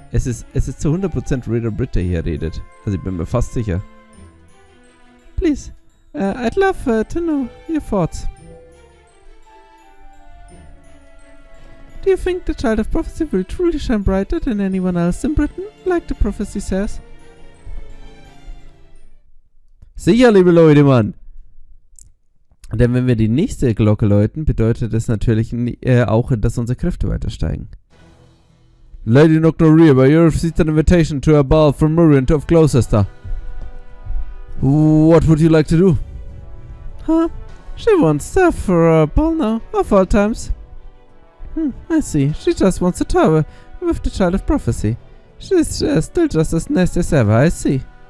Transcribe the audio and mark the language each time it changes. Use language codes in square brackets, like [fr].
[de] Es ist zu 100% Reader Brit, der hier redet. Also ich bin mir fast sicher. [en] Please. I'd love to know your thoughts. Do you think the Child of Prophecy will truly shine brighter than anyone else in Britain, like the prophecy says? [de] Sicher, liebe Leute, Mann. Denn wenn wir die nächste Glocke läuten, bedeutet das natürlich auch, dass unsere Kräfte weiter steigen. [en] Lady Nocturne, you received an invitation to a ball from Murian of Gloucester. What would you like to do? She wants stuff for a ball now, of all times. I see. She just wants to tour with the Child of Prophecy. She's still just as nice as ever, I see.